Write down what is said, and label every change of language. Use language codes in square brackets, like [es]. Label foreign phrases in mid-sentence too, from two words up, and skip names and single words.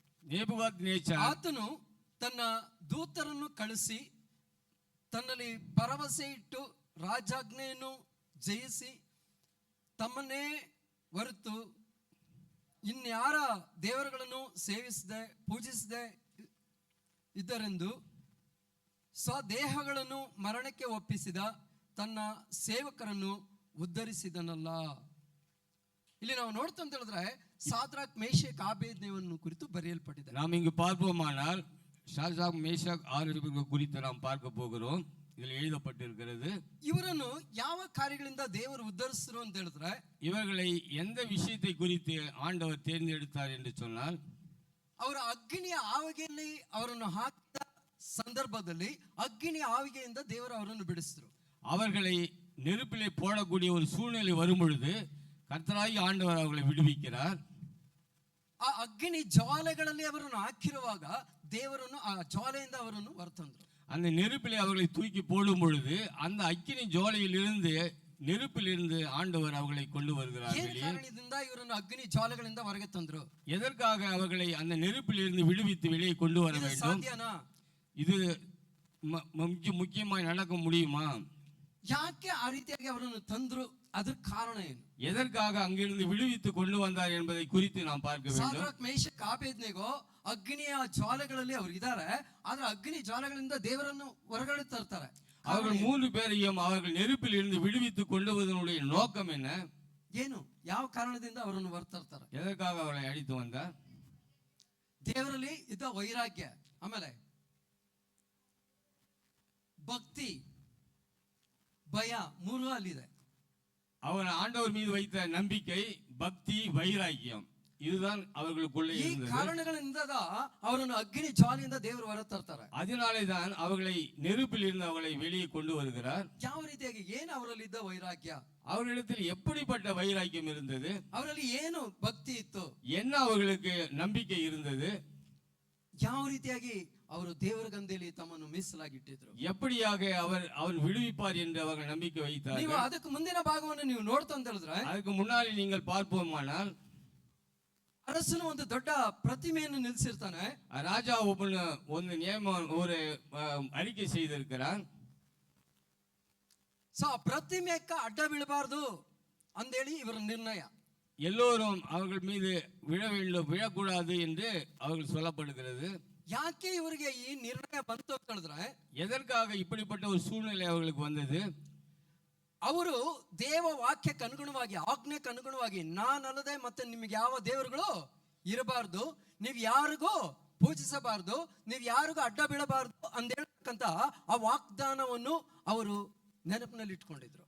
[kn] ಆತನು ತನ್ನ ದೂತರನ್ನು ಕಳಿಸಿ ತನ್ನಲ್ಲಿ ಭರವಸೆ ಇಟ್ಟು ರಾಜಾಜ್ಞೆಯನ್ನು ಜಯಿಸಿ ತಮ್ಮನ್ನೇ ಹೊರತು ಇನ್ಯಾರ ದೇವರುಗಳನ್ನು ಸೇವಿಸದೆ ಪೂಜಿಸದೆ ಇದ್ದರೆಂದು ಸ್ವದೇಹಗಳನ್ನು ಮರಣಕ್ಕೆ ಒಪ್ಪಿಸಿದ ತನ್ನ ಸೇವಕರನ್ನು ಉದ್ಧರಿಸಿದನಲ್ಲ. ಇಲ್ಲಿ ನಾವು ನೋಡ್ತಾ ಅಂತ ಹೇಳಿದ್ರೆ ಸಾದ್ರಾಕ್ ಮೇಷಕ್ ಆಬೇದ್ನೆಗೋ ಕುರಿತು ಬರೆಯಲ್ಪಟ್ಟಿದೆ. [ta] நாம் இங்கு பார்ப்போமானால் சாத்ராக் மேஷாக் ஆபேத்நேகோ குறித்து நாம் பார்க்க போகிறோம். இதில் எழுதப்பட்டிருக்கிறது. [kn] ಇವರನ್ನು ಯಾವ ಕಾರ್ಯಗಳಿಂದ ದೇವರು ಉದ್ಧರಿಸಿದ್ರು ಅಂತ ಹೇಳಿದ್ರೆ, [ta] இவர்களை எந்த விஷயத்தை குறித்து ஆண்டவர் தேர்ந்தெடுத்தார் என்று சொன்னால், [kn] ಅವರ ಅಗ್ನಿಯ ಆವಿಗೆಯಲ್ಲಿ ಅವರನ್ನು ಹಾಕಿದ ಸಂದರ್ಭದಲ್ಲಿ ಅಗ್ನಿಯ ಆವಿಗೆಯಿಂದ ದೇವರು ಅವರನ್ನು ಬಿಡಿಸಿದ್ರು. [ta] அவர்களை நெருப்பிலே போடக்கூடிய ஒரு சூழ்நிலை வரும் பொழுது கர்த்தராகிய ஆண்டவர் அவர்களை விடுவிக்கிறார். [kn] ಆ ಅಗ್ನಿ ಜ್ವಾಲೆಗಳಲ್ಲಿ ಅವರನ್ನು ಹಾಕಿರುವಾಗ ದೇವರನ್ನು ಆ ಜ್ವಾಲೆಯಿಂದ ಅವರನ್ನು ಹೊರತಂದ್ರು. [ta] அந்த நெருப்பிலே அவர்களை தூக்கி போடும் பொழுது அந்த அக்கினி ஜுவாலையில் இருந்து நெருப்பில் இருந்து ஆண்டவர் அவர்களை கொண்டு வருகிறார். [kn] ಕಾರಣದಿಂದ ಇವರನ್ನು ಅಗ್ನಿ ಜ್ವಾಲೆಗಳಿಂದ ಹೊರಗೆ ತಂದ್ರು. [ta] எதற்காக அவர்களை அந்த நெருப்பில் இருந்து விடுவித்து வெளியே கொண்டு வர வேண்டும்? இது முக்கியமாய் நடக்க முடியுமா? [kn] ಯಾಕೆ ಆ ರೀತಿಯಾಗಿ ಅವರನ್ನು ತಂದ್ರು? ಅದರ ಕಾರಣ ಏನು? [ta] எதற்காக அங்கிருந்து விடுவித்து கொண்டு வந்தார் என்பதை குறித்து நாம் பார்க்க வேண்டும். [kn] ಸಾದ್ರಾಕ್ ಮೇಷಕ್ ಆಬೇದ್ನೆಗೋ ಅಗ್ನಿಯ ಜ್ವಾಲೆಗಳಲ್ಲಿ ಅವರು ಇದ್ದಾರೆ, ಆದ್ರೆ ಅಗ್ನಿ ಜ್ವಾಲೆಗಳಿಂದ ದೇವರನ್ನು ಹೊರಗಡೆ ತರ್ತಾರೆ. [ta] அவர்கள் 3 பேரையும் அவர்கள் நெருப்பில் இருந்து விடுவித்து கொண்டு வருவதனுடைய நோக்கம் என்ன? [kn] ಏನು? ಯಾವ ಕಾರಣದಿಂದ ಅವರನ್ನು ಹೊರತರ್ತಾರೆ? [ta] எதற்காக அவரை அழைத்து வந்தார்? [kn] ದೇವರಲ್ಲಿ ಇದ್ದ ವೈರಾಗ್ಯ, ಆಮೇಲೆ ಭಕ್ತಿ, ಭಯ ಮೂರು ಅಲ್ಲಿದೆ. [ta] அவர் ஆண்டவர் மீது வைத்த நம்பிக்கை, பக்தி, வைராக்கியம், இதுதான் அவர்களுக்குள்ளே ಈ இருந்தது. [kn] ಕಾರಣಗಳಿಂದ ಅವರನ್ನು ಅಗ್ನಿ ಜ್ವಾಲೆಯಿಂದ ದೇವರು ಹೊರ ತರ್ತಾರೆ. [ta] அதனாலே தான் அவர்களை நெருப்பில் இருந்து அவர்களை வெளியே கொண்டு வருகிறார். [kn] ಯಾವ ರೀತಿಯಾಗಿ ಏನು ಅವರಲ್ಲಿ ಇದ್ದ ವೈರಾಗ್ಯ, [ta] அவர்களிடத்தில் எப்படிப்பட்ட வைராக்கியம் இருந்தது, [kn] ಅವರಲ್ಲಿ ಏನು ಭಕ್ತಿ ಇತ್ತು, [ta] என்ன அவர்களுக்கு நம்பிக்கை இருந்தது, [kn] ಯಾವ ರೀತಿಯಾಗಿ ಅವರು ದೇವರ ಗಂಧೆಯಲ್ಲಿ ತಮ್ಮನ್ನು ಮೀಸಲಾಗಿಟ್ಟಿದ್ರು, [ta] எப்படியாக அவர் விடுவிப்பார் என்று அவர்கள் நம்பிக்கை ನೀವು வைத்தார்கள். [kn] ಅದಕ್ಕೆ ಮುಂದಿನ ಭಾಗವನ್ನು ನೀವು ನೋಡ್ತಾ ಅಂತ ಹೇಳಿದ್ರೆ, [ta] அதுக்கு முன்னாடி நீங்கள் பார்ப்போமானால் [kn] ಅರಸನು ಒಂದು ದೊಡ್ಡ ಪ್ರತಿಮೆಯನ್ನು ನಿಲ್ಲಿಸಿರ್ತಾನೆ. [ta] ராஜா ಒಂದು ஒரு அறிக்கை செய்திருக்கிறார். [kn] ಸೊ ಆ ಪ್ರತಿಮೆಕ್ಕ ಅಡ್ಡ ಬೀಳಬಾರ್ದು ಅಂದೇಳಿ ಇವರ ನಿರ್ಣಯ. [ta] எல்லோரும் அவர்கள் மீது விழக்கூடாது என்று அவர்கள் சொல்லப்படுகிறது. [kn] ಯಾಕೆ ಇವರಿಗೆ ಈ ನಿರ್ಣಯ ಬಂತು ಅಂತ ಹೇಳಿದ್ರೆ, [ta] எதற்காக இப்படிப்பட்ட ஒரு சூழ்நிலை அவர்களுக்கு வந்தது? [kn] ಅವರು ದೇವ ವಾಕ್ಯಕ್ಕೆ ಅನುಗುಣವಾಗಿ, ಆಜ್ಞೆಗೆ ಅನುಗುಣವಾಗಿ, ನಾನಲ್ಲದೆ ಮತ್ತೆ ನಿಮಗೆ ಯಾವ ದೇವರುಗಳು ಇರಬಾರ್ದು, ನೀವು ಯಾರಿಗೂ ಪೂಜಿಸಬಾರ್ದು, ನೀವು ಯಾರಿಗೂ ಅಡ್ಡ ಬೀಳಬಾರ್ದು ಅಂತ ಹೇಳ್ತಕ್ಕಂತ ಆ ವಾಗ್ದಾನವನ್ನು ಅವರು ನೆನಪಿನಲ್ಲಿ ಇಟ್ಕೊಂಡಿದ್ರು.